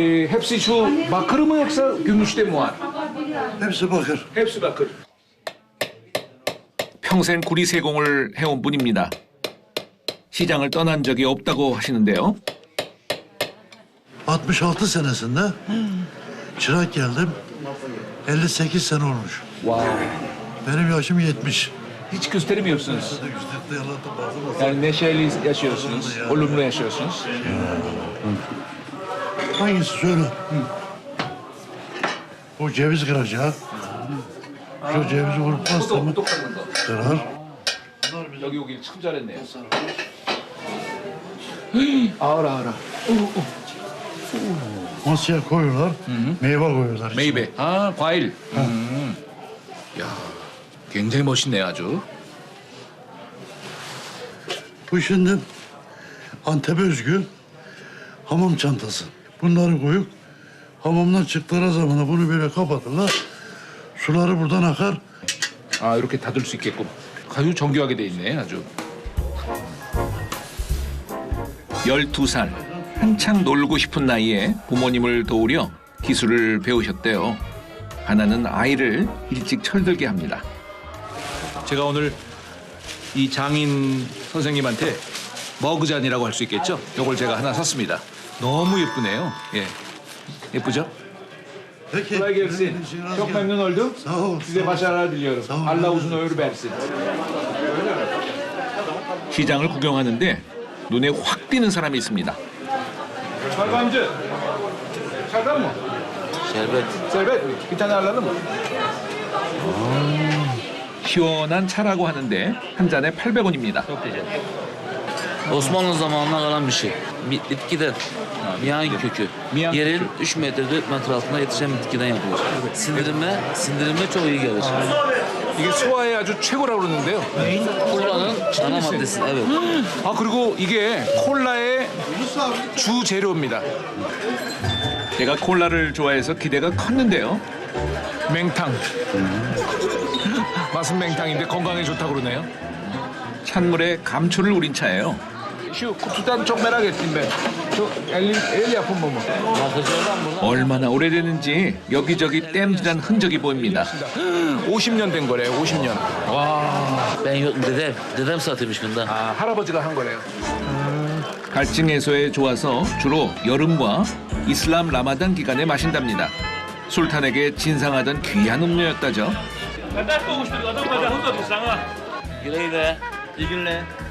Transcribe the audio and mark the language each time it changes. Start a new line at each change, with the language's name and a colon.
Turkish: Hepsi şu bakır mı yoksa gümüşte mi var? Hepsi bakır. Hepsi bakır.
Korean: 평생 구리 세공을 해온 분입니다. 시장을 떠난 적이 없다고 하시는데요.
Turkish: 66 senesinde çırak geldim. 58 sene olmuş. Wow. Benim yaşım 70. Hiç gösteremiyorsunuz. Yüzlükte yalandım bazı Yani neşeli yaşıyorsunuz, olumlu yaşıyorsunuz. Hangisi söyle? Bu ceviz kıracağı. Şu cevizi vurup bastı mı kırar.
Korean: 여기 오길 참 잘했네요.
Turkish: ağır ağır. Masaya koyuyorlar. Meyve koyuyorlar. içine.
Korean: 메이베. 아 과일. 야, 굉장히 멋있네요 아주.
Turkish: Bu şimdi Antep'e özgü hamam çantası. Bunları koyup hamamdan çıktıkları zaman bunu böyle kapatırlar. Suları buradan akar.
Korean: 아 이렇게 닫을 수 있게끔. 아주 정교하게 돼 있네 아주. 12살. 한창 놀고 싶은 나이에 부모님을 도우려 기술을 배우셨대요. 하나는 아이를 일찍 철들게 합니다. 제가 오늘 이 장인 선생님한테 머그잔이라고 할 수 있겠죠? 이걸 제가 하나 샀습니다. 너무 예쁘네요. 예, 예쁘죠?
Turkish: Peki. Kolay gelsin. Çok memnun oldum. Sağ ol. Size başarılar diliyorum. Sağ olun. Allah uzun ömür versin.
Korean: 시장을 구경하는데 눈에 확 띄는 사람이 있습니다. 철감주. 철감
Turkish: mı? Şerbet. Şerbet mi? Bir tane alalım mı?
Korean: 시원한 차라고 하는데 한 잔에 800원입니다.
Turkish: Osmanlı zamanına kalan bir şey. Bitkiden, miyan kökü. Miyan Yerin kökü. 3 metre 4 metre altında yetişen bitkiden yapılır. Sindirime çok iyi gelir.
Korean: 이게 소화에 아주 최고라고 그러는데요.
Turkish: Kolanın ana maddesi, evet.
Korean: 아 그리고 이게 콜라의 주 재료입니다. 제가 콜라를 좋아해서 기대가 컸는데요. 맹탕. 맛은 맹탕인데 건강에 좋다고 그러네요. 찬물에 감초를 우린 차예요.
Turkish: Şu kutudan çok merak ettim ben. Şu el yapımı mı? Bakıcılardan burada.
Korean: 얼마나 오래됐는지 여기저기 땜질한 흔적이 보입니다. 50년 된 거래요. 50년. 와.
Turkish: Ben yok dedem satıyormuş bunda.
Korean: 아, 할아버지가 한 거래요. 갈증 해소에 좋아서 주로 여름과 이슬람 라마단 기간에 마신답니다. 술탄에게 진상하던 귀한 음료였다죠.
Turkish: Güle güle.